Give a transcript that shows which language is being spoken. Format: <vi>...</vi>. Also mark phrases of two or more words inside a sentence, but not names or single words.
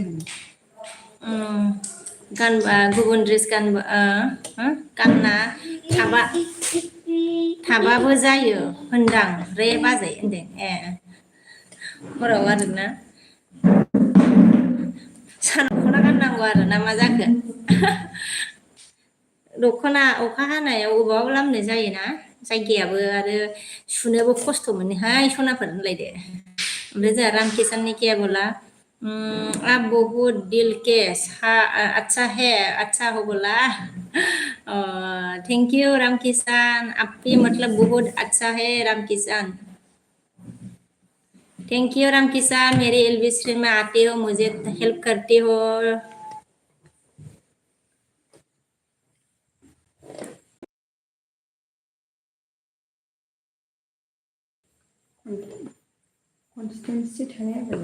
<brx>गानबा गुबुन ड्रेस गानना थाबाबो जायो होनदां रे बाजै होनदों हराव आरोना सानाव दख'ना गाननांगौ आरो ना मा जाखो दख'ना अखा हानायाव अबाव लामनो जायोना जायगायाबो आरो सुनोबो खस्थ' मोनोहाय सनाफोर होनलायदो ओमफ्राय जोंहा रामकिसाननि</brx> <hi>क्या बोला आप बहुत दिल के अच्छा है अच्छा हो बोला</hi> <en>thank you</en> <hi>रामकिसान आप भी मतलब बहुत अच्छा है रामकिसान</hi> <en>thank you</en> <hi>रामकिसान मेरे</hi> <en>live stream</en> <hi>में आते हो मुझे हेल्प करते हो</hi> <brx>कन्सिस्टेन्सि थानाया आरो</brx>